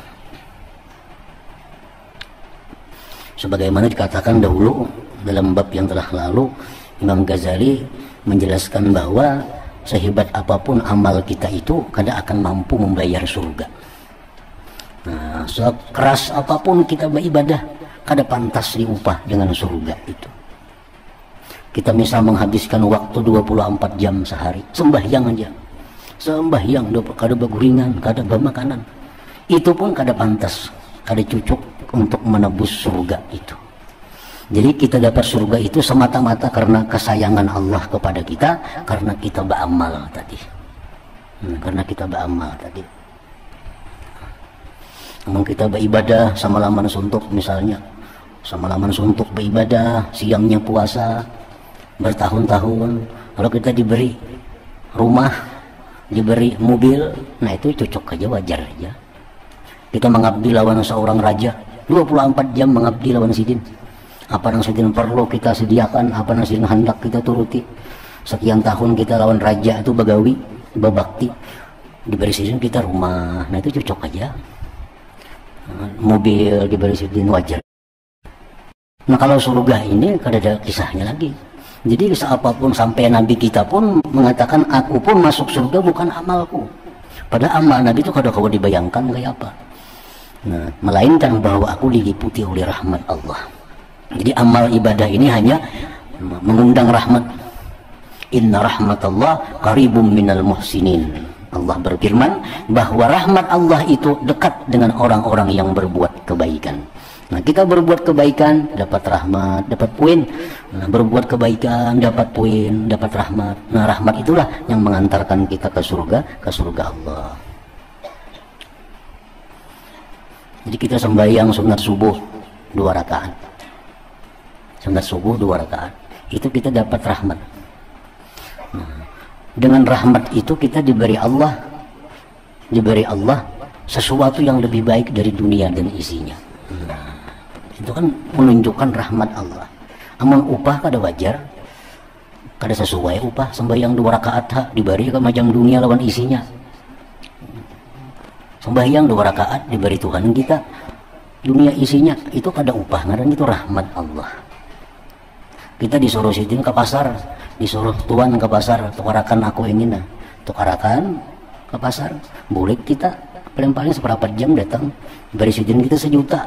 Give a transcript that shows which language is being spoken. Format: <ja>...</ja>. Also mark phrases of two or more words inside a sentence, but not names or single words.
<id>Sebagaimana dikatakan dahulu dalam bab yang telah lalu, Imam Ghazali menjelaskan bahwa sehebat apapun amal kita itu kada akan mampu membayar surga. Nah, sekeras apapun kita beribadah kada pantas diupah dengan surga itu. Kita misal menghabiskan waktu 24 jam sehari sembahyang aja, sembahyang kada baguringan, kada bamakanan, itu pun kada pantas, kada cucuk untuk menebus surga itu. Jadi kita dapat surga itu semata-mata karena kesayangan Allah kepada kita, karena kita beramal tadi. Karena kita beramal tadi. Namun kita beribadah semalaman suntuk misalnya, semalaman suntuk beribadah, siangnya puasa bertahun-tahun, kalau kita diberi rumah, diberi mobil, nah itu cocok aja, wajar aja. Kita mengabdi lawan seorang raja 24 jam mengabdi lawan sidin. Apa yang sidin perlu kita sediakan, apa yang sidin hendak kita turuti. Sekian tahun kita lawan raja itu bagawi, babakti, diberi sidin kita rumah, nah itu cocok aja. Mobil diberi sidin, wajar. Nah kalau surga ini kada ada kisahnya lagi. Jadi kisah apapun, sampai Nabi kita pun mengatakan aku pun masuk surga bukan amalku. Padahal amal Nabi itu kada kau dibayangkan kayak apa. Nah, melainkan bahwa aku diliputi oleh rahmat Allah. Jadi amal ibadah ini hanya mengundang rahmat.</id> <ar>Inna rahmatallah qaribum minal muhsinin.</ar> <id>Allah berfirman bahwa rahmat Allah itu dekat dengan orang-orang yang berbuat kebaikan. Nah, kita berbuat kebaikan dapat rahmat, dapat poin. Nah, berbuat kebaikan dapat poin, dapat rahmat. Nah, rahmat itulah yang mengantarkan kita ke surga Allah. Jadi kita sembahyang sunat subuh 2 rakaat. Sunat subuh 2 rakaat. Itu kita dapat rahmat. Nah, dengan rahmat itu kita diberi Allah sesuatu yang lebih baik dari dunia dan isinya. Nah, itu kan menunjukkan rahmat Allah.</id> <bjn>Amun upah kada wajar, kada sesuai upah sembahyang 2 rakaat diberi ke macam dunia lawan isinya.</bjn> <id>Sembahyang 2 rakaat diberi Tuhan kita, dunia isinya itu kada upah, ngaran itu rahmat Allah. Kita disuruh sidin ke pasar, disuruh tuan ke pasar, tukarakan aku ingin, tukarakan ke pasar, boleh kita paling-paling seberapa jam datang, beri sidin kita 1 juta.</id>